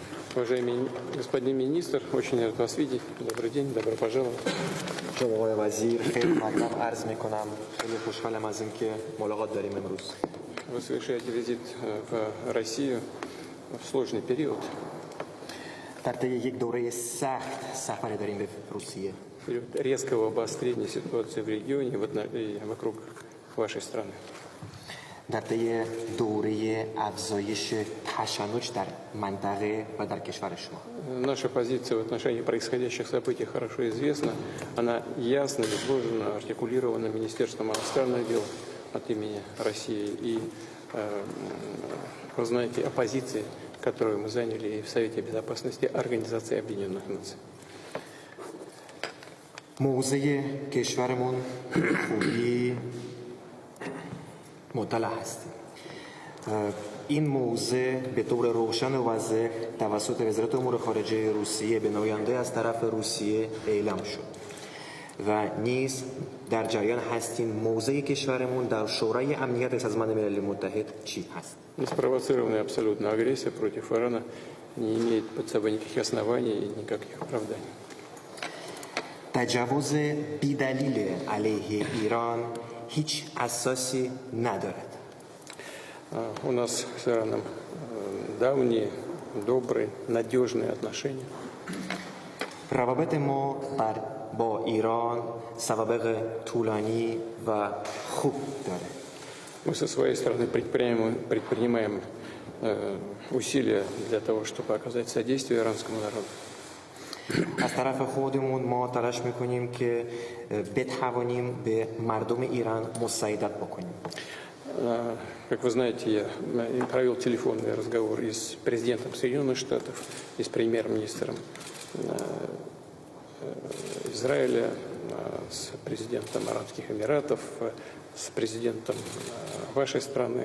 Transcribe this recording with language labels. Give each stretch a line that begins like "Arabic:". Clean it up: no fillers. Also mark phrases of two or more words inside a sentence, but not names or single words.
Russian: Уважаемый господин министр, очень рад вас видеть. Добрый день, добро пожаловать.
Persian: جناب آقای وزیر خیلی ممنونم عرض میکنم خیلی خوشحالم از اینکه ملاقات داریم امروز.
Russian: Вы совершаете визит в Россию в сложный период,
Persian: در طی یک دوره سخت سفری داریم به روسیه.
Russian: период резкого обострения ситуации в регионе и вокруг вашей страны.
Persian: در طی دوره افزایش تشنج در منطقه و در کشور شما.
Russian: Наша позиция в отношении происходящих событий хорошо известна. Она ясно изложена, артикулирована Министерством иностранных дел от имени России. И вы знаете о позиции, которую мы заняли и в Совете Безопасности Организации Объединенных Наций.
Persian: موضع کشورمون خوبی مطلع هستیم. این موضع به طور روشن و واضح توسط وزارت امور خارجه روسیه به نماینده از طرف روسیه اعلام شد و نیز در جریان هستیم موضع کشورمون در شورای امنیت سازمان ملل متحد چی هست.
Russian: Неспровоцированная абсолютно агрессия против Ирана не имеет под собой никаких оснований и никаких оправданий.
Persian: تجاوز بی‌دلیل علیه ایران هیچ اساسی ندارد.
Russian: У нас с Ираном давние, добрые, надежные отношения.
Persian: روابط ما با ایران سوابق طولانی و خوب داره.
Russian: Мы со своей стороны предпринимаем усилия для того, чтобы оказать содействие иранскому народу.
Persian: از طرف خودمون ما تلاش میکنیم که بتوانیم به مردم ایران مساعدت بکنیم.
Russian: Как вы знаете, я провел телефонный разговор и с президентом Соединенных Штатов, и с премьер-министром Израиля, с президентом Арабских Эмиратов, с президентом вашей страны.